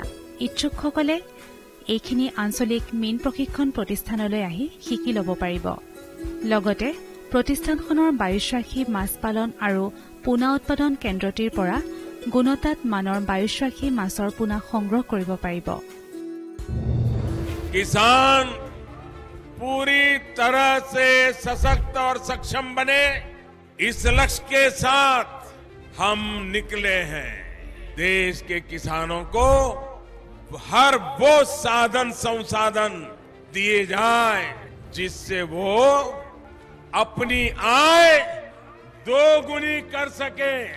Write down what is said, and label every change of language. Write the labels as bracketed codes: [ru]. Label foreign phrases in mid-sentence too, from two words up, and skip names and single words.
[as] ইচ্ছুকসকলে এইখিনি আঞ্চলিক মীন প্ৰশিক্ষণ প্ৰতিষ্ঠানলৈ আহি শিকি ল'ব পাৰিব। লগতে প্ৰতিষ্ঠানখনৰ বায়ুশ্বাসী মাছ পালন আৰু পোনা উৎপাদন কেন্দ্ৰটিৰ পৰা গুণতাত মানৰ বায়ুশ্বাসী মাছৰ পোনা সংগ্ৰহ কৰিব পাৰিব। [hi] किसान पूरी तरह से सशक्त और सक्षम बने, इस लक्ष्य के साथ हम निकले हैं। देश के किसानों को हर वो साधन संसाधन दिए जाए जिससे वो अपनी आय दोगुनी कर सके।